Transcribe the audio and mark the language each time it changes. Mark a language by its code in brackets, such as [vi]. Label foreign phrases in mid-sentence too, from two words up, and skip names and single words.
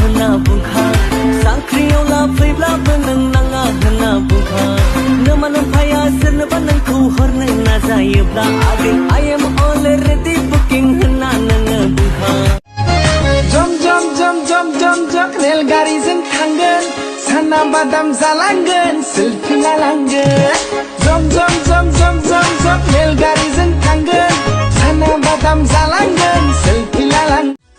[brx] बुखा सांख्रियाव ला फैब्लाबो नों नाङा होनना बुखा नोमान फाया सोरनोबा नोंखौ हरनो नाजायोब्ला आगै [en] I am already booking [brx] होनना नोङो बुखा जम जम जम जम जम जम रेलगारिजों थांगोन साना बादाम जालांगोन सेल्फि लालांगोन जम जम जम जम जम जम रेलगारिजों थांगोन साना बादाम जालांगोन सेल्फि लालांगोन